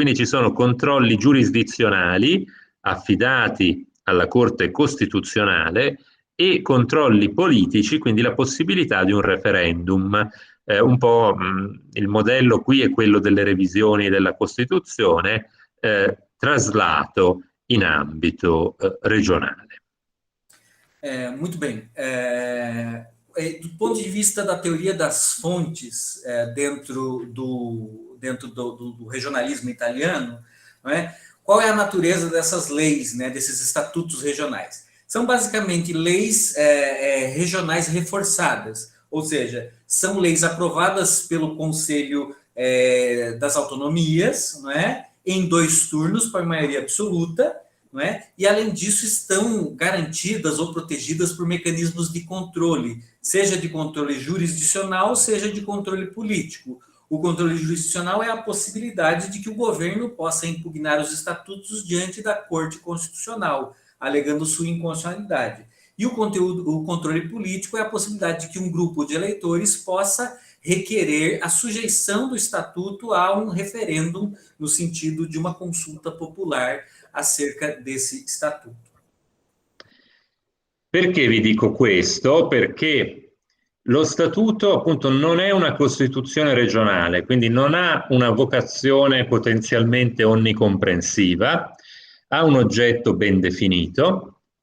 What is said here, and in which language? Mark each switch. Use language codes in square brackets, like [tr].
[it] Quindi ci sono controlli giurisdizionali affidati alla Corte Costituzionale e controlli politici, quindi la possibilità di un referendum. Un po' il modello qui è quello delle revisioni della Costituzione traslato in ambito regionale. [pt] Muito bem. Do ponto de vista da teoria das fontes dentro do regionalismo italiano, não é? Qual é a natureza dessas leis, né, desses estatutos regionais? São basicamente leis regionais reforçadas, ou seja, são leis aprovadas pelo Conselho das Autonomias, não é? Em 2 turnos, por maioria absoluta, não é? E, além disso, estão garantidas ou protegidas por mecanismos de controle, seja de controle jurisdicional, seja de controle político. O controle jurisdicional é a possibilidade de que o governo possa impugnar os estatutos diante da Corte Constitucional, alegando sua inconstitucionalidade. E o controle político é a possibilidade de que um grupo de eleitores possa requerer a sujeição do estatuto a um referêndum no sentido de uma consulta popular acerca desse estatuto. [it] Perché vi dico questo? Perché lo statuto appunto non è una Costituzione regionale, quindi non ha una vocazione potenzialmente onnicomprensiva, ha un oggetto ben definito.